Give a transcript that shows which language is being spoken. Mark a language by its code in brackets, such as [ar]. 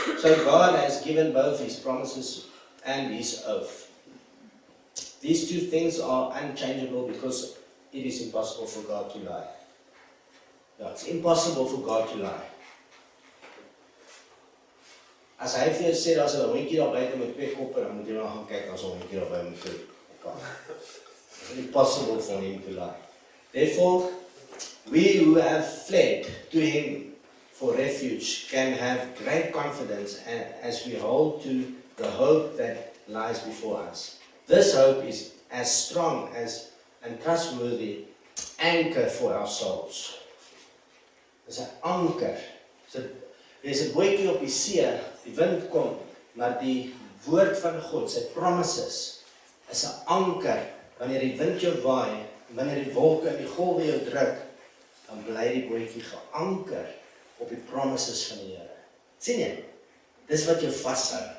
[en] So God has given both his promises and his oath. These two things are unchangeable because it is impossible for God to lie. Yeah, it's impossible for God to lie. [af] As hy vir jou sê, as 'n hondjie daar buite met 2 koppe, dan moet jy maar gaan kyk as 'n hondjie daar buite met 2 koppe. [en] It's impossible for him to lie. Therefore, we who have fled to him for refuge can have great confidence as we hold to the hope that lies before us. This hope is as strong as and trustworthy anchor for our souls. [af] Dis 'n anker. [en] There's [af] 'n bootjie op die see, die wind kom, maar die woord van God, sy promises, is 'n anker. Wanneer die wind jou waai, wanneer die wolke en die golwe jou druk, dan bly die bootjie geanker op die promises van die Here. Sien jy? Dis wat jou vashou.